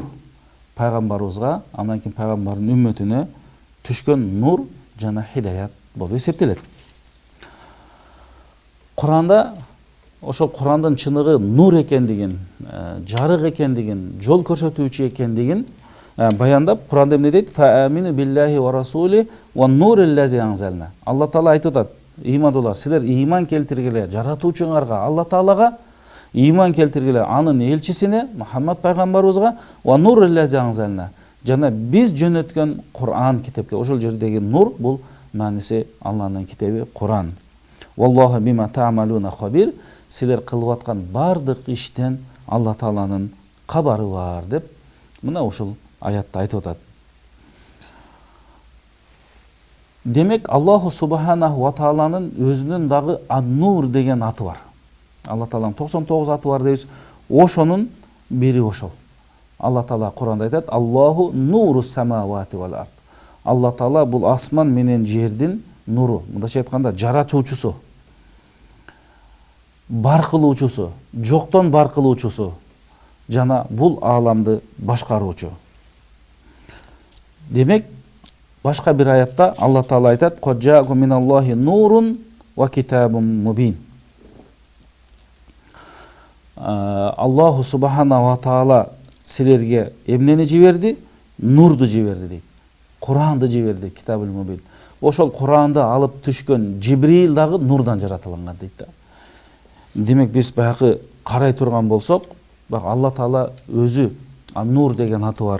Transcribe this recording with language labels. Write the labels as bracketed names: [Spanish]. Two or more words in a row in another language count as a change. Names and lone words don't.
[Kyrgyz] Пайгамбарыбызга, андан кийин пайгамбардын үммөтүнө түшкөн нур жана хидаят болуп эсептелет. Куранда ошол Курандын чыныгы нур экендигин, жарык экендигин, жол көрсөтүүчү экендигин баяндап, Куранда эмне дейт? [Arabic] فآمنوا بالله ورسوله والنور الذي أنزلنا. [Kyrgyz] Алла Таала айтып атат, имандуулар, силер иман келтиргиле жаратуучуңарга, Алла Таалага иман келтиргиле анын элчисине, Мухаммад пайгамбарыбызга, [Arabic] والنور الذي أنزلنا. [Kyrgyz] Жана биз жөнөткөн Куран китепке, ошол жердеги нур бул мааниси Алланын китеби Куран. [Arabic] والله بما تعملون خبير. [Kyrgyz] Силер кылып аткан бардык иштен Алла Тааланын кабары бар деп мына ошол аятта айтып атат. Демек Аллаху субханаху ва тааланын өзүнүн дагы ан-нур деген аты бар. Алла Тааланын 99 аты бар дейбиз. Ошонун бири ошол. Алла Таала Куранда айтат: [Arabic] الله نور السماوات والأرض. [Kyrgyz] Алла Таала бул асман менен жердин нуру. Мындайча айтканда жаратуучусу, бар кылуучусу, жоктон бар кылуучусу жана бул ааламды башкаруучу. Демек башка бир аятта Алла Таала айтат: [Arabic] قد جاءكم من الله نور وكتاب مبين. [Kyrgyz] Аллаху субхана ва таала силерге эмнени жиберди? Нурду жиберди дейт. Куранды жиберди, [Arabic] الكتاب المبين. [Kyrgyz] Ошол Куранды алып түшкөн Жибрил дагы нурдан жаратылган дейт да. Демек биз баягы карай турган болсок, бак Алла Таала өзү ан-нур деген аты бар.